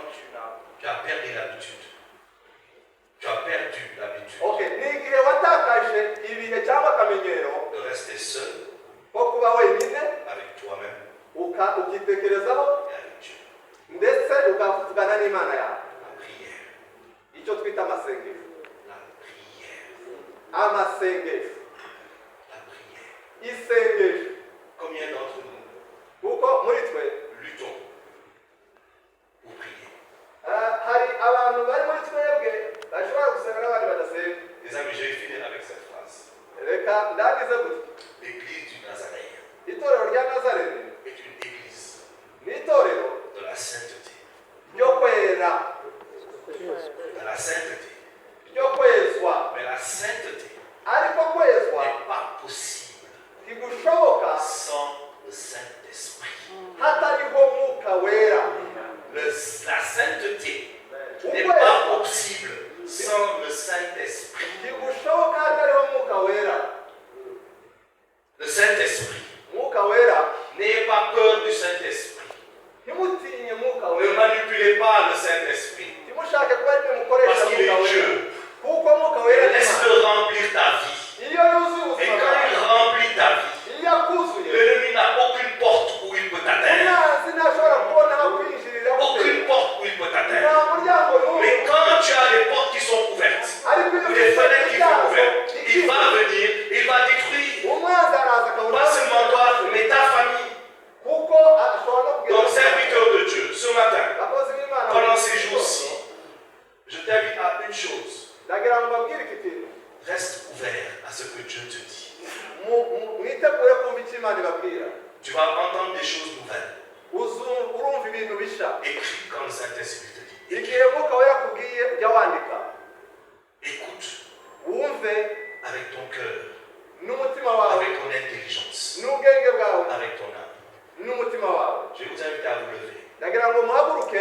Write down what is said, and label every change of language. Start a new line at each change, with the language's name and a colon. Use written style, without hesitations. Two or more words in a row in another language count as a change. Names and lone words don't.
French: Tu as perdu l'habitude. Tu as perdu l'habitude
Kinyarwanda: Okay, ni igihe watakaje ibihe cyangwa akamenyero
French: de rester seul
Kinyarwanda: ko kuba wenyine
French: avec toi-même
Kinyarwanda: ukitekerezaho
French: et avec Dieu.
Kinyarwanda: ndetse ukavugana n'Imana yawe.
French: La prière.
Kinyarwanda: Icyo twita amasengesho.
French: La prière.
Kinyarwanda: Amasengesho.
French: La prière.
Kinyarwanda: Isengesho.
French: Combien d'entre nous
Kinyarwanda: Kuko muri twe
French: luttons pour prier?
Kinyarwanda: hari abantu bari muri twebwe bashobora gusenga n'abandi badasenga.
French: Les amis, je vais finir avec cette phrase.
Kinyarwanda: Reka ndagize gutya.
French: L'église du Nazaréen
Kinyarwanda: Itorero rya Nazareti
French: est une église
Kinyarwanda: ni itorero
French: de la sainteté.
Kinyarwanda: ryo kwera,
French: De la sainteté.
Kinyarwanda: ryo kwezwa.
French: Mais la sainteté
Kinyarwanda: Ariko kwezwa
French: n'est pas possible
Kinyarwanda: ntigushoboka
French: sans le Saint-Esprit.
Kinyarwanda: hatariho Mwuka Wera.
French: La sainteté n'est pas possible sans le Saint-Esprit.
Kinyarwanda: Ntigushoboka hatariho Mwuka Wera.
French: Le Saint-Esprit.
Kinyarwanda: Mwuka Wera,
French: N'ayez pas peur du Saint-Esprit.
Kinyarwanda: ntimutinye Mwuka
French: Ne
Kinyarwanda: Wera.
French: manipulez pas le Saint-Esprit.
Kinyarwanda: Ntimushake kuba rimwe mukoresha
French: Parce qu'il
Kinyarwanda: Mwuka
French: est
Kinyarwanda: Wera.
French: Dieu.
Kinyarwanda: Kuko Mwuka Wera ni Imana.
French: Laisse-le remplir ta vie.
Kinyarwanda: Iyo yuzuye
French: Et
Kinyarwanda: ubuzima
French: quand il
Kinyarwanda: bwawe,
French: remplit ta vie,
Kinyarwanda: iyo akuzuye,
French: l'ennemi n'a aucune porte où il peut t'atteindre.
Kinyarwanda: umwanzi ntashobora kubona aho kwinjirira gute.
French: Aucune porte où il peut
Kinyarwanda: Nta
French: t'atteindre.
Kinyarwanda: muryango n'umwe.
French: Mais quand tu as des portes qui sont ouvertes,
Kinyarwanda: Ariko iyo
French: ou des
Kinyarwanda: ufite
French: fenêtres qui sont
Kinyarwanda: ibyago,
French: ouvertes, il va venir, il va détruire.
Kinyarwanda: umwanzi araza akabona
French: Pas seulement toi, mais ta famille.
Kinyarwanda: kuko ashobora no
French: Donc,
Kinyarwanda: kugeza
French: serviteur de Dieu, ce matin,
Kinyarwanda: abakozi b'Imana.
French: pendant ces jours-ci, je t'invite à une chose.
Kinyarwanda: ndagira ngo mbabwire iki kintu.
French: Reste ouvert à ce que Dieu te dit.
Kinyarwanda: Mwitegure kumva icyo Imana ibabwira.
French: Tu vas entendre des choses nouvelles.
Kinyarwanda: Urumva ibintu bishya.
French: Écris quand le Saint-Esprit te dit.
Kinyarwanda: Igihe Mwuka Wera akubwiye ujya wandika.
French: Écoute
Kinyarwanda: Wumve
French: avec ton cœur,
Kinyarwanda: n'umutima wawe,
French: avec ton intelligence,
Kinyarwanda: n'ubwenge bwawe,
French: avec ton âme.
Kinyarwanda: n'umutima wawe.
French: Je vais vous inviter à vous lever.
Kinyarwanda: ndagira ngo muhaguruke,